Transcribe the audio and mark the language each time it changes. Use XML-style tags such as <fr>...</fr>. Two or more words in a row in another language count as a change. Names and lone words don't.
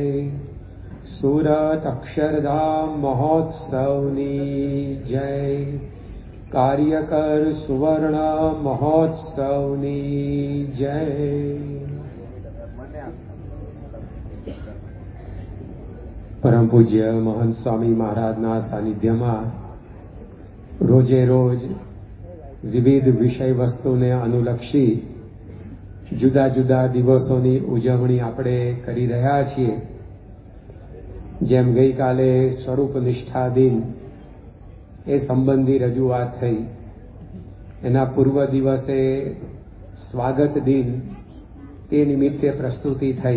<gu>સુરત અક્ષરધામ મહોત્સવની જય। કાર્યકર સુવર્ણ મહોત્સવની જય। પરમ પૂજ્ય મહંત સ્વામી મહારાજના સાનિધ્યમાં રોજે રોજ વિવિધ વિષય વસ્તુને અનુલક્ષી જુદા જુદા દિવસોની ઉજવણી આપણે કરી રહ્યા છીએ। જેમ ગઈકાલે સ્વરૂપ નિષ્ઠા દિન એ સંબંધી રજૂઆત થઈ, એના પૂર્વ દિવસે સ્વાગત દિન તે નિમિત્તે પ્રસ્તુતિ થઈ।</gu>